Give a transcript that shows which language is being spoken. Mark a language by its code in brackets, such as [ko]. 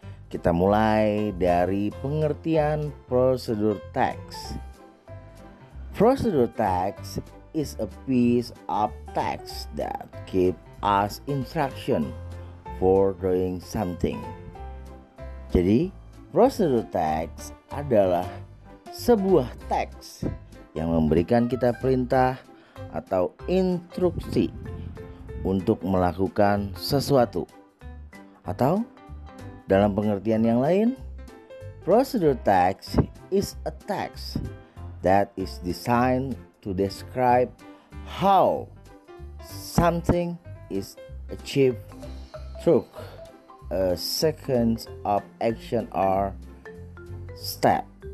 [id] Kita mulai dari pengertian prosedur teks. [en] Prosedur text is a piece of text that give us instruction for doing something. [id] Jadi, prosedur teks adalah sebuah teks yang memberikan kita perintah atau instruksi untuk melakukan sesuatu. Atau dalam pengertian yang lain, [en] prosedur text is a text that is designed to describe how something is achieved through a sequence of action or step.